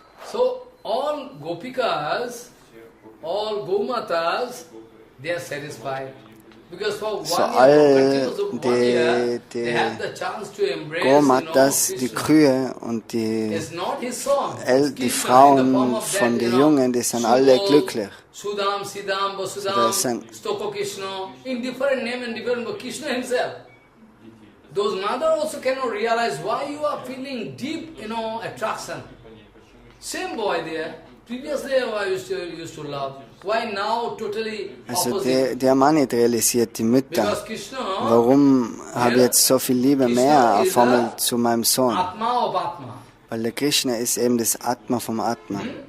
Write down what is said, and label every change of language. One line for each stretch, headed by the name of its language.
English: So all Gopikas, all Gomatas, they are satisfied.
German: So all die Gomatas, die Kühe und die Frauen von den Jungen, die sind alle glücklich.
English: Sudam, Siddham, Vasudam, Stoko Krishna, in different name and different Krishna himself. Those mother also cannot realize why you are feeling deep, attraction. Same boy there. Previously I used to love. Why now totally opposite?
German: Also der Mann nicht realisiert, die Mütter. Warum habe ich jetzt so viel Liebe mehr auf einmal zu meinem Sohn? Weil der Krishna ist eben das Atma vom Atma.